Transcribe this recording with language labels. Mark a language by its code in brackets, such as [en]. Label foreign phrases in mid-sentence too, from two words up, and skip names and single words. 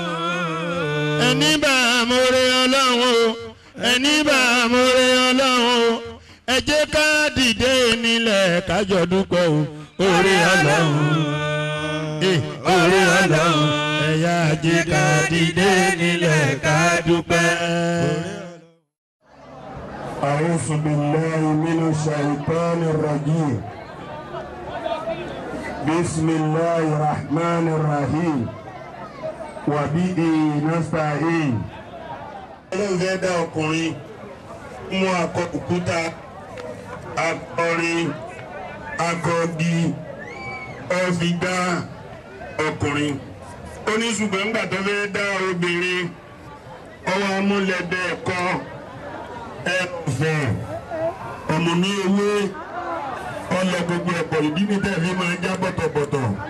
[yo] ẹni bá amóore Ọlọ́run o ẹni bá amóore Ọlọ́run o ẹ jẹ́ ká dìde nílẹ̀ kájọ dúpẹ́ o oore Ọlọ́run oore Ọlọ́run ẹ̀yà jẹ́ ká dìde nílẹ̀ ká dúpẹ́. [ar] أعوذ بالله من الشيطان الرجيم بسم الله الرحمن الرحيم وبه نستعين. [yo] Ọlọ́run fẹ́ dá ọkùnrin mú akọ òkúta akọrin akọgi ọfi dá ọkùnrin ó ní ṣùgbọ́n nígbà tó fẹ́ dá obìnrin ọwọ́ amúlẹ̀dẹ̀ ẹ̀kọ́ ẹ̀fọ́ ọmọ ní ewé ọlọ gbogbo ẹ̀pọ̀ ìdí ní tẹ̀lé máa ń já bọ̀tọ̀bọ̀tọ̀